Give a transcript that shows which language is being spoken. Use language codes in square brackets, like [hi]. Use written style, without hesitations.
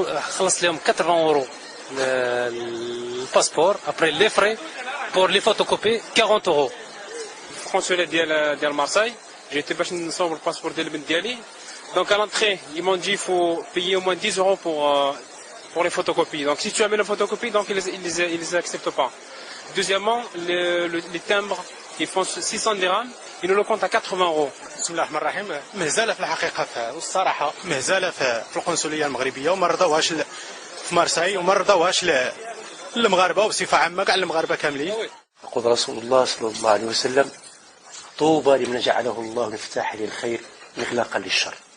[ar] خلصت لهم 80 اورو الباسبور. [fr] ابري لي فري بور لي فوتوكوبي 40 اورو. [ar] القنصلية ديال مارساي جيت باش نصور الباسبور ديال البنت ديالي. [fr] Donc à l'entrée, ils m'ont dit qu'il faut payer au moins 10 euros pour les photocopies. Donc si tu amènes la photocopie, donc ils les acceptent pas. Deuxièmement, les timbres, ils font 600 dirhams, ils nous le comptent à 80 euros. [ar] بسم الله الرحمن الرحيم. مهزله في الحقيقه والصراحه مهزله في القنصليه المغربيه وما رضاوهاش في مارساي وما رضاوهاش للمغاربه وبصفه عامه كاع المغاربه كاملين. يقول رسول الله صلى الله عليه وسلم: طوبى لمن جعله الله مفتاحا للخير مغلاقا للشر.